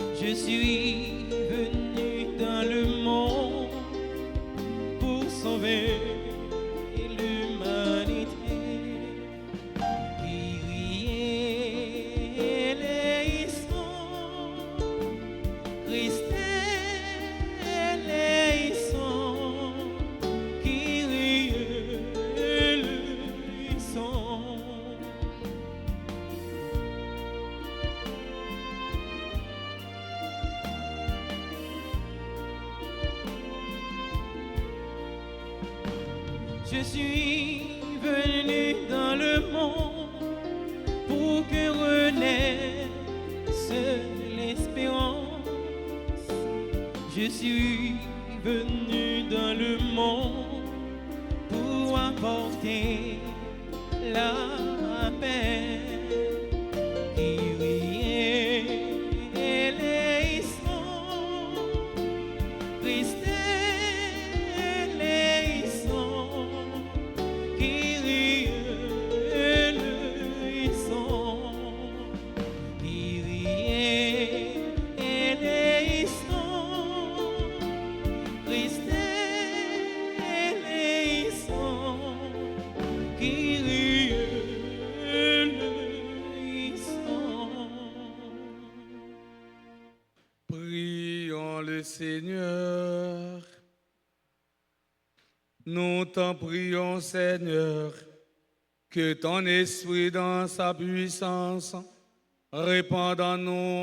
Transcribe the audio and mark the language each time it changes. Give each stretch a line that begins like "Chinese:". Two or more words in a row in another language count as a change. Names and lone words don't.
French: Je suis venu dans le monde pour sauver l'humanité.
Greek: Κύριε ελέησον, Χριστέ ελέησον, Κύριε ελέησον.
French: Je suis venu dans le monde pour que renaisse l'espérance. Je suis venu dans le monde pour apporter la paix.
Greek: Κύριε ελέησον, Χριστέ ελέησον, Κύριε ελέησον, Κύριε ελέησον, Χριστέ ελέησον, Κύριε ελέησον.
French: Prions le Seigneur. Nous t'en prions, Seigneur, que ton esprit dans sa puissance répande en nous